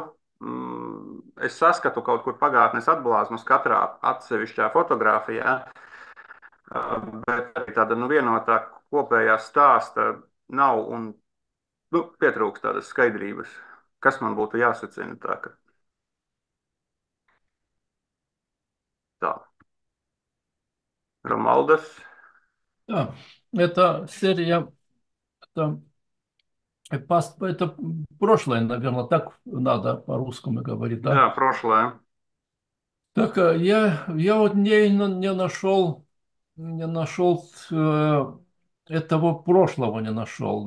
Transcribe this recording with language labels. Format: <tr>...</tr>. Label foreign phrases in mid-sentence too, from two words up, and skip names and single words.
<lv>Es saskatu kaut kur pagātnes atblāzmas katrā atsevišķā fotogrāfijā, bet arī tāda vienotā kopējā stāsta nav un pietrūkst tādas skaidrības. Kas man būtu jāsacina tā. Romualdas.</lv> <ru>Да, это серия, это прошлое, наверное, так надо по-русскому говорить, да? Да, прошлое. Так я вот не нашел этого прошлого не нашел.</ru>